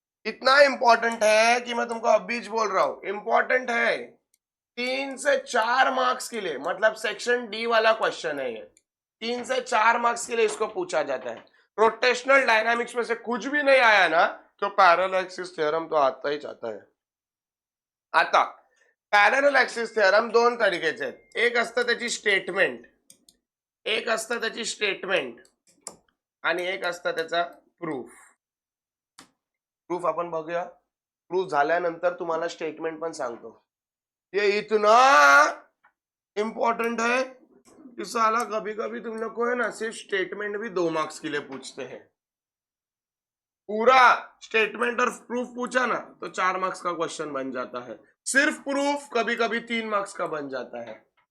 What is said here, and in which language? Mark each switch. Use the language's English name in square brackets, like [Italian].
[Hindi] इतना इंपॉर्टेंट है कि मैं तुमको अभी बोल रहा हूं, इंपॉर्टेंट है 3 से 4 मार्क्स के लिए, मतलब सेक्शन डी वाला क्वेश्चन है ये। 3 से 4 मार्क्स के लिए इसको पूछा जाता है। रोटेशनल डायनामिक्स में से कुछ भी नहीं आया ना तो पैरेलल एक्सिस थ्योरम तो आता ही जाता है। [Marathi] आता पॅरलल ऍक्सिस थेरम दोन तरीकेचे आहेत, एक असतं त्याची स्टेटमेंट, एक असतं त्याची स्टेटमेंट आणि एक असतं त्याचा प्रूफ। प्रूफ आपण बघूया, प्रूफ झाल्यानंतर तुम्हाला स्टेटमेंट पण सांगतो। [Hindi] ये इतना इंपॉर्टेंट है कि साला कभी कभी तुम लोग को है ना सिर्फ स्टेटमेंट भी 2 मार्क्स के लिए पूछते हैं। पूरा स्टेटमेंट और प्रूफ पूछा ना तो 4 मार्क्स का क्वेश्चन बन जाता है, सिर्फ प्रूफ कभी कभी 3 मार्क्स का बन जाता है।